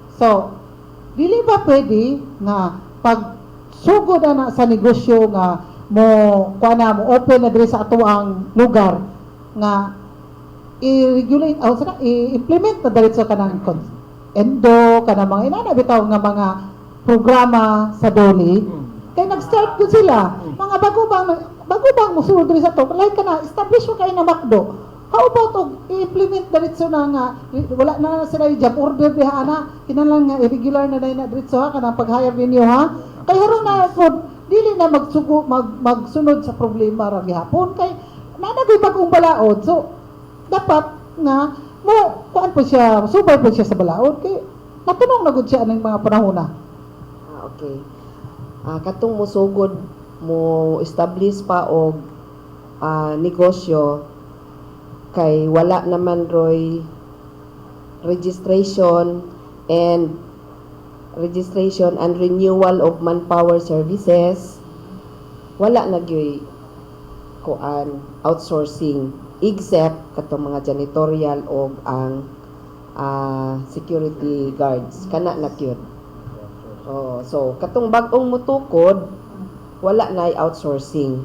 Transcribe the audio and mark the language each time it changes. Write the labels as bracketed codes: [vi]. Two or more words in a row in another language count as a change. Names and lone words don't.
[ceb] So, dili ba pwede nga pag sugod na sa negosyo nga mo open na diri sa ato ang lugar nga i-regulate i-implement na diretso kanang endo kanang mga inana bitaw nga mga programa sa DOLE kay nag-start ko sila mga bago bang musulod diri sa to like kana establish mo kay na McDo. How about i-implement diretso na nga wala na sila yung [en] job order [ceb] diha ana kinahanglan nga irregular na na diretso ha kanang pag-hire ninyo ha kay haron na food dili na magsunod sa problema ra gihapon kay nanagay bagong balaod so dapat nga mo kuan po siya subay po siya sa balaod kay natunong na gud siya ng mga panahona. Okay. Katong musugod mo establish pa og negosyo kay wala naman roy [en] registration and renewal of manpower services, [ceb] wala na gyoy kuan outsourcing except katong mga janitorial o ang [en] security guards [ceb] kana na gyud. So katong bag-ong mutukod wala na outsourcing.